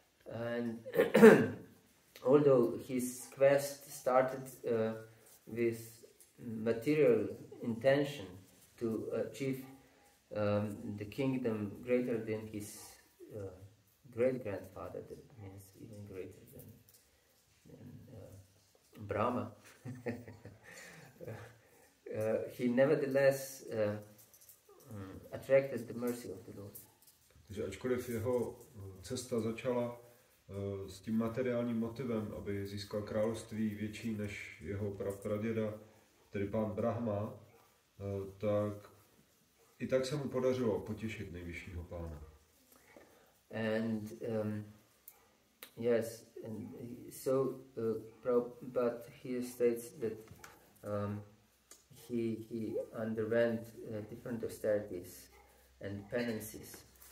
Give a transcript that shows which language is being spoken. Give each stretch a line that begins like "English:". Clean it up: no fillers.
English: And although his quest started with material intention to achieve the kingdom greater than his great-grandfather, that means even greater than Brahma, he nevertheless attracted the mercy of the Lord.
Czech: Takže ačkoliv jeho cesta začala s tím materiálním motivem, aby získal království větší než jeho praděda, tedy pán Brahma, tak i tak se mu podařilo potěšit nejvyššího pána.
English: And yes, and so Prabhupada here states that he underwent different austerities and penances.